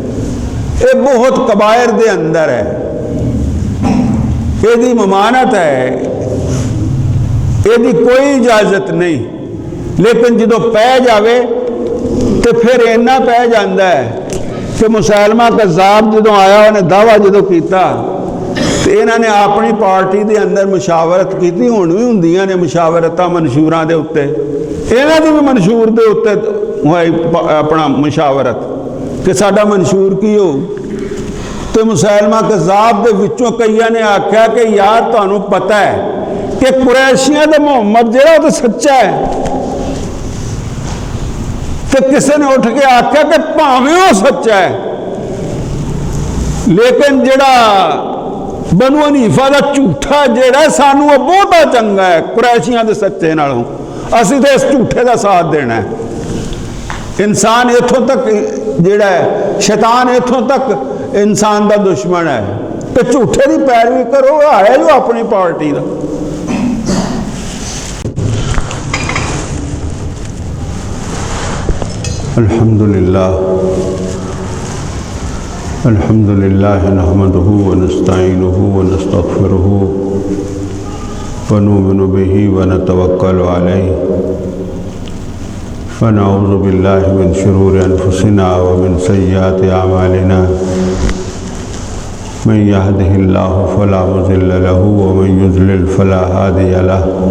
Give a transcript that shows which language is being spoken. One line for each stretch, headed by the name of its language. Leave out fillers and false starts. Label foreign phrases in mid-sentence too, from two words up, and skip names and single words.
Punjabi: یہ بہت کبائر دے اندر ہے، یہ دی ممانت ہے، یہ دی کوئی اجازت نہیں۔ لیکن جدو پی جاوے تو پھر اینا پی جاندہ ہے کہ مسلمہ کذاب جدو آیا انہیں دعویٰ جدو کیتا تو انہوں نے اپنی پارٹی دے اندر مشاورت کیتی، ہون بھی ہوندیاں نے مشاورتہ منشوراں دے اتے، انہوں نے بھی منشور دے اتے ہوئی اپنا مشاورت کہ ساڈا منشور کی ہو۔ تو مسلمہ کذاب دے وچوں کئیاں نے آکھیا کہ یار تانوں پتہ ہے کہ قریشیاں دے محمد جڑا تو سچا ہے، تو کسی نے اٹھ کے آکھیا کہ پاویں وہ سچا ہے، لیکن جڑا بنو حنیفہ دا جھوٹا جڑا ہے سانو وہ بہتا چنگا ہے قریشیاں دے سچے نالوں، اسی تو اس جھوٹے دا ساتھ دینا ہے۔ انسان اتھوں تک جڑا ہے، شیطان اتھوں تک انسان دا دشمن ہے کہ جھوٹے دی پیروی کرو، ہے جو اپنی پارٹی دا۔
Arabic: الحمدللہ نحمدہ ونستعینہ ونستغفرہ ونؤمن بہ ونتوکل علیہ ونعوذ باللہ من شرور انفسنا ومن سیئات اعمالنا من یہدہ اللہ فلا مضل لہ ومن یضلل فلا ہادی لہ